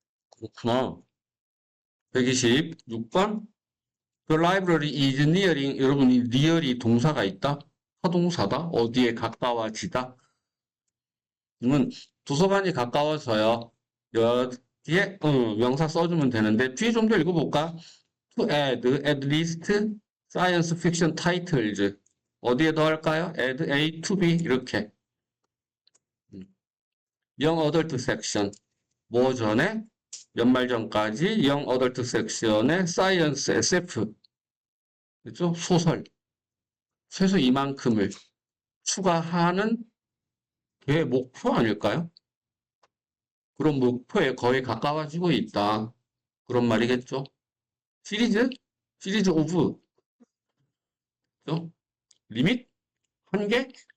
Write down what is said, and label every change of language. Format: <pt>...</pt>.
<ko>그렇구나. 126번.</ko> <en>The library is nearing.</en> <ko>여러분, 이 near이 동사가 있다? 타동사다? 어디에 가까워지다? 그러면 도서관이 가까워져요. 여기에 명사 써주면 되는데 뒤에 좀 더 읽어볼까?</ko> <en>To add at least science fiction titles.</en> <ko>어디에 더할까요?</ko> <en>add A to B 이렇게. young adult section.</en> <ko>뭐 전에? 연말 전까지</ko> <en>young adult section</en> <ko>에 science SF. 그죠? 소설. 최소 이만큼을 추가하는 게 목표 아닐까요? 그런 목표에 거의 가까워지고 있다. 그런 말이겠죠? 시리즈 오브. 리밋? 한계?</ko>